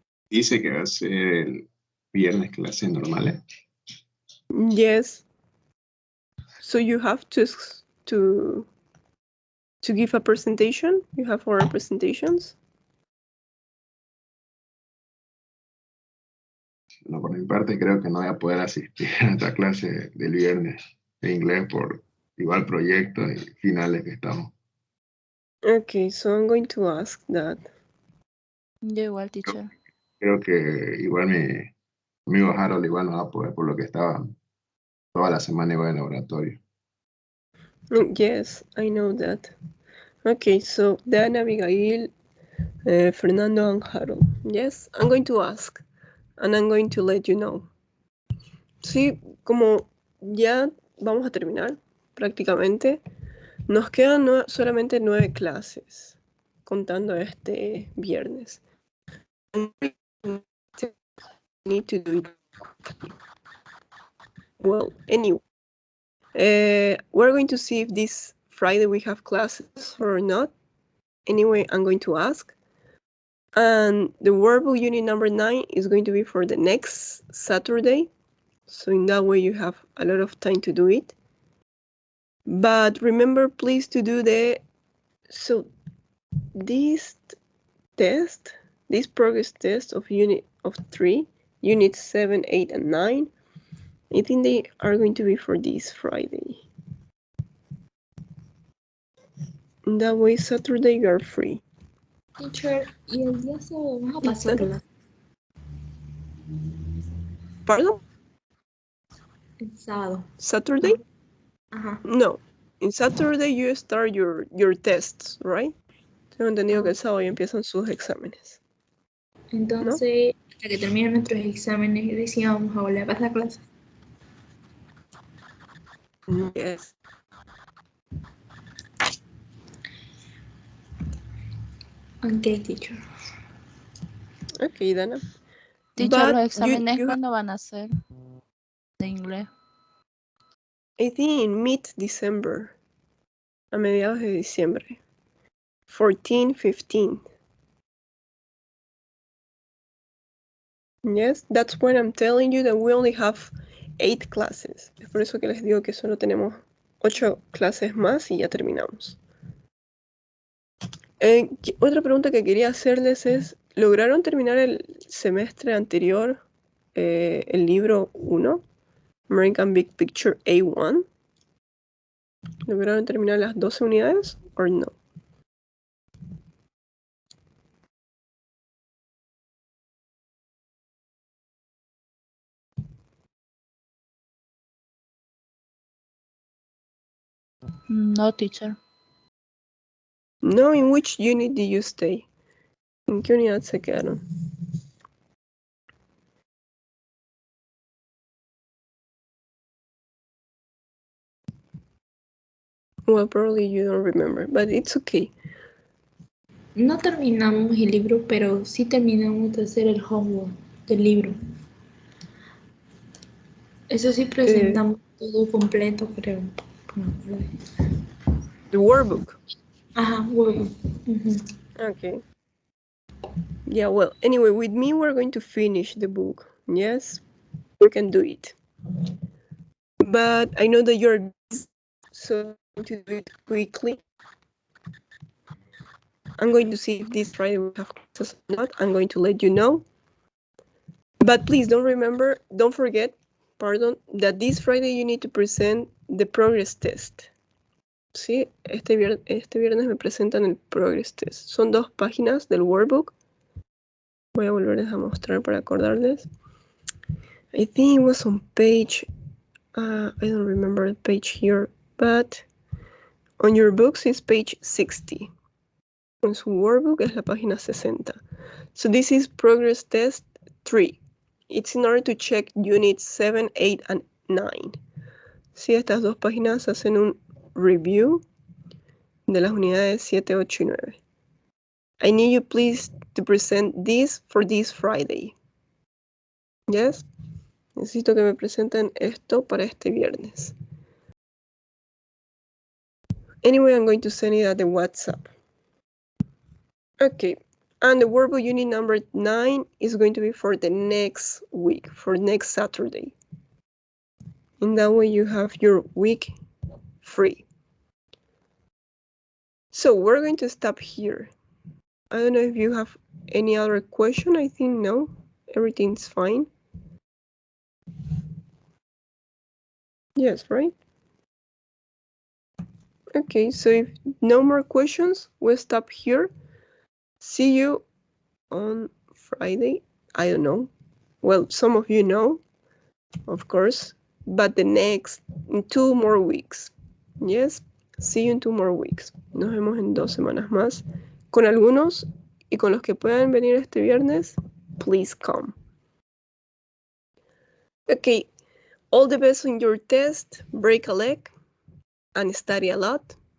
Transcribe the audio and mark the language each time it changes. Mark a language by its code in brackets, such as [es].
[es] Dice que va a ser el viernes clases normales. [en] Yes. So you have to give a presentation? You have oral presentations? [es] No, por mi parte creo que no voy a poder asistir a esta clase del viernes de inglés por igual proyecto y finales que estamos. [en] Okay, so I'm going to ask that. [es] Yo igual, teacher. Creo que igual mi amigo Harold igual no va a poder por lo que estaba toda la semana igual en laboratorio. [en] Yes, I know that. Okay, so Dan, Abigail, Fernando, and Harold. Yes, I'm going to ask, and I'm going to let you know. [es] Sí, como ya vamos a terminar prácticamente, nos quedan solamente 9 clases, contando este viernes. [en] Need to do it. Well, anyway, we're going to see if this Friday we have classes or not. Anyway, I'm going to ask. And the workbook unit number 9 is going to be for the next Saturday. So in that way you have a lot of time to do it. But remember, please, to do this test, this progress test of unit 3, units 7, 8, and 9, I think they are going to be for this Friday. In that way, Saturday you are free. [es] Teacher, y el día sábado vamos a pasar clase. [en] Pardon? [es] El sábado. [en] Saturday? [es] Ajá. [en] No. In Saturday you start your tests, right? [es] Tengo entendido que el sábado ya empiezan sus exámenes. Entonces, hasta que terminen nuestros exámenes, decían vamos a volver a pasar clase. [en] Yes. Okay, teacher. Okay, Dana. Teacher, But [es] los exámenes, ¿cuándo van a ser? De inglés. [en] I think in mid-December. [es] A mediados de diciembre. 14, 15. [en] Yes, that's when I'm telling you that we only have 8 classes. [es] Es por eso que les digo que solo tenemos 8 clases más y ya terminamos. Otra pregunta que quería hacerles es, ¿lograron terminar el semestre anterior el libro 1, American Big Picture A1. ¿Lograron terminar las 12 unidades o no? [en] No, teacher. No, in which unit did you stay? [es] ¿En qué unidad se quedaron? [en] Well, probably you don't remember, but it's okay. [es] No terminamos el libro, pero sí terminamos de hacer el homework del libro. Eso sí presentamos todo completo, creo. [en] The workbook. [es] Ajá, workbook. [en] Okay. Yeah, well, anyway, with me, we're going to finish the book. Yes, we can do it. But I know that you're busy, so I'm going to do it quickly. I'm going to see if this Friday we have classes or not. I'm going to let you know. But please don't forget, that this Friday you need to present the progress test. [es] Sí, este viernes me presentan el progress test. Son 2 páginas del workbook. Voy a volverles a mostrar para acordarles. [en] I think it was on page, I don't remember the page here, but on your books it's page 60. [es] En su workbook es la página 60. [en] So this is progress test 3. It's in order to check units 7, 8, and 9. [es] Sí, estas 2 páginas hacen un review de las unidades 7, 8 y 9. [en] I need you please to present this for this Friday. Yes? [es] Necesito que me presenten esto para este viernes. [en] Anyway, I'm going to send it at the WhatsApp. Okay, and the workbook unit number 9 is going to be for the next week, for next Saturday. In that way you have your week free. So we're going to stop here. I don't know if you have any other question. I think no, everything's fine. Yes, right? Okay, so if no more questions, we'll stop here. See you on Friday. I don't know. Well, some of you know, of course, but in 2 more weeks. Yes, see you in 2 more weeks. [es] Nos vemos en 2 semanas más. Con algunos y con los que puedan venir este viernes, [en] please come. Okay, all the best on your test, break a leg, and study a lot.